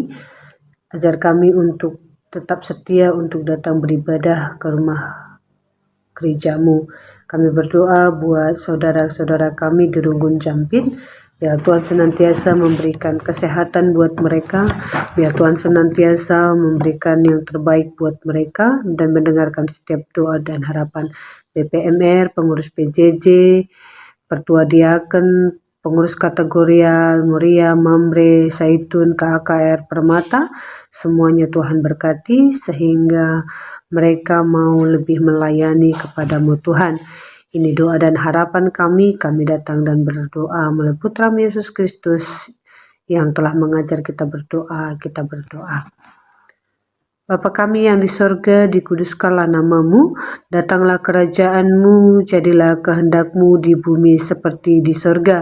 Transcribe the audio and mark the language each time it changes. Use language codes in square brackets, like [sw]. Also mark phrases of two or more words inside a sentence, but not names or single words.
[id] Ajar kami untuk tetap setia untuk datang beribadah ke rumah gerejamu. Kami berdoa buat saudara-saudara kami di Runggun Jampit. Biar Tuhan senantiasa memberikan kesehatan buat mereka. Biar Tuhan senantiasa memberikan yang terbaik buat mereka. Dan mendengarkan setiap doa dan harapan BPMR, pengurus PJJ, Pertua Diaken, pengurus kategorial, Muria, Mamre, Zaitun, KKR Permata, semuanya Tuhan berkati sehingga mereka mau lebih melayani kepadamu Tuhan. Ini doa dan harapan kami datang dan berdoa melalui Putra Yesus Kristus yang telah mengajar kita berdoa. Bapa kami yang di sorga, dikuduskanlah namamu, datanglah kerajaanmu, jadilah kehendakmu di bumi seperti di sorga.